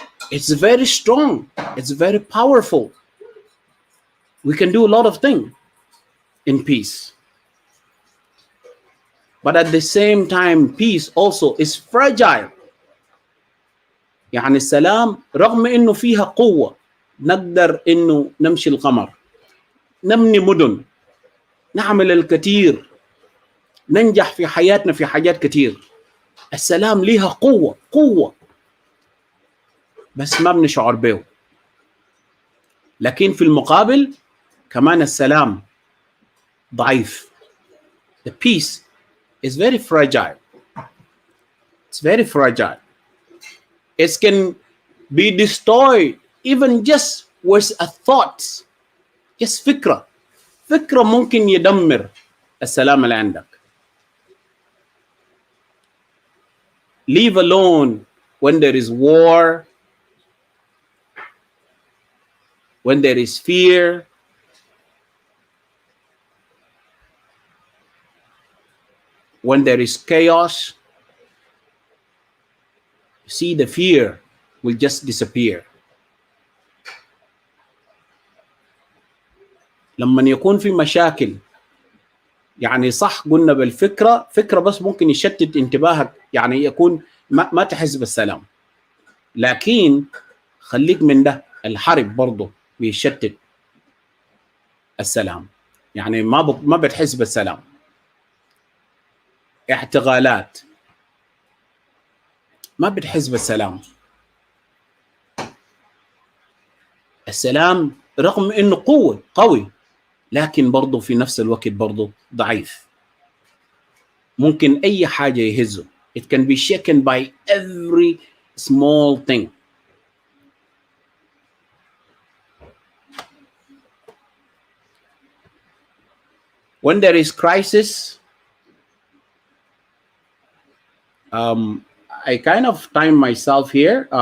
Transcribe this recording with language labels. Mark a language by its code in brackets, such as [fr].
[en] It's very strong. It's very powerful. We can do a lot of things in peace. But at the same time, peace also is fragile. [ar] يعني السلام رغم إنه فيها قوة نقدر إنه نمشي القمر، نبني مدن، نعمل الكثير، ننجح في حياتنا في حاجات كثير. السلام ليها قوة بس ما بنشعر به. لكن في المقابل كمان السلام ضعيف. [en] The peace is very fragile. It's very fragile. It can be destroyed even just with a thought. [ar] Just فكرة ممكن يدمر السلام اللي عندك. [en] leave alone when there is war, when there is fear, when there is chaos. See, the fear will just disappear. [ar] لما يكون في مشاكل، يعني صح قلنا بالفكرة، فكرة بس ممكن يشتت انتباهك، يعني يكون ما تحس بالسلام. لكن خليك من ده، الحرب برضه بيشتت السلام، يعني ما بتحس بالسلام. اعتقالات، ما بتحس بالسلام. السلام رغم انه قوي، لكن برضه في نفس الوقت برضه ضعيف. ممكن اي حاجه يهزه. [en] It can be shaken by every small thing. When there is crisis, I kind of time myself here.